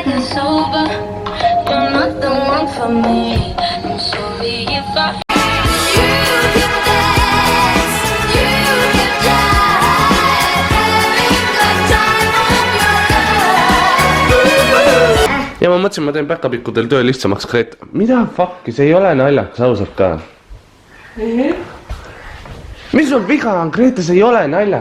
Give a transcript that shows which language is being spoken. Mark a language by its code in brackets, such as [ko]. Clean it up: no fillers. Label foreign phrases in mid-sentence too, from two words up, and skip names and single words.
[en] sober. You're not the one for me. I'm sorry if I. [et] Ja ma mõtlesin, ma teen päkapikkudel töö lihtsamaks Grete. Mida fuck'i, see ei ole naljakas, ausalt ka. Mis sul viga on, Grete, see ei ole nalja.